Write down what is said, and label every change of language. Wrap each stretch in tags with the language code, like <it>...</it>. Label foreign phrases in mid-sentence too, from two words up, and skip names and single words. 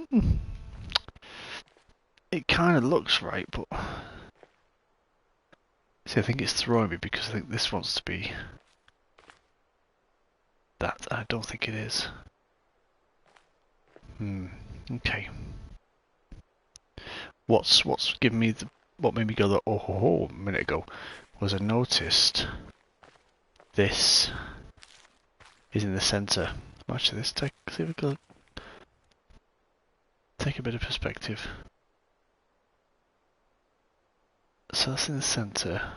<en>It kind of looks right, but see, I think it's throwing me because I think this wants to be that. I don't think it is. Okay. What's given me what made me go oh ho ho a minute ago was I noticed this is in the centre. Actually, let's see if we can take a bit of perspective. So that's in the centre.</en>